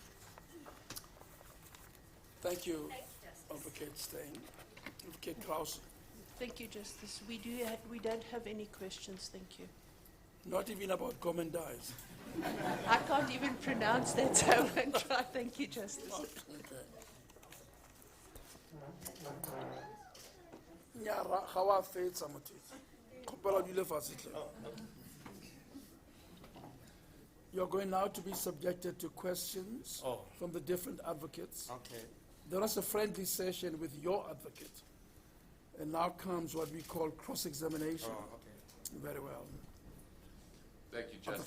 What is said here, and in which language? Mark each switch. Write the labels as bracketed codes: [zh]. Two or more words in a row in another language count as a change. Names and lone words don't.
[en] Thank you, Advocate Stein. Advocate Krause. Thank you, Justice. We don't have any questions, thank you. Not even about commendize. I can't even pronounce that, so I won't try. Thank you, Justice. [tn] Okay. Nyara, ga wa fetsa motho. Kgopela o dule fatshe hle. [en] You're going now to be subjected to questions from the different advocates. Okay. There was a friendly session with your advocate. And now comes what we call cross-examination. Okay. Very well. Thank you, Justice.